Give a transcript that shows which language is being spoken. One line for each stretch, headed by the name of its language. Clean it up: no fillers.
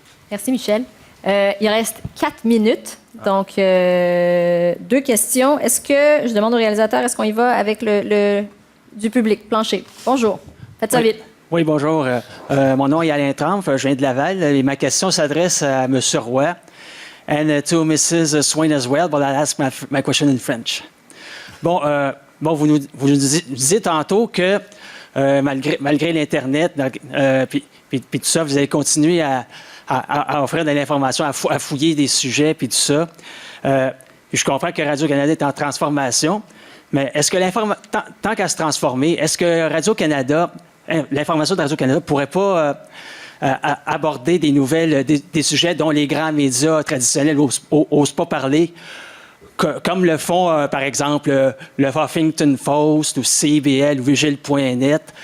French: Merci, Michel. Il reste 4 minutes. Donc, 2 questions. Est-ce que, je demande au réalisateur, est-ce qu'on y va avec du public? Plancher. Bonjour. Faites ça vite. Oui, bonjour. Mon nom est Alain Trempe. Je viens de Laval. Et ma question s'adresse à M.
English: Roy and to Mrs. Swain as well, but I'll ask my question in French.
French: Bon, vous nous disiez tantôt que malgré l'Internet, puis tout ça, vous allez continuer à offrir de l'information, à fouiller des sujets, puis tout ça. Puis je comprends que Radio-Canada est en transformation, mais est-ce que tant qu'à se transformer, est-ce que Radio-Canada, l'information de Radio-Canada ne pourrait pas aborder des nouvelles, des sujets dont les grands médias traditionnels n'osent pas parler, comme le font, par exemple, le Huffington Post ou CBL ou Vigile.net.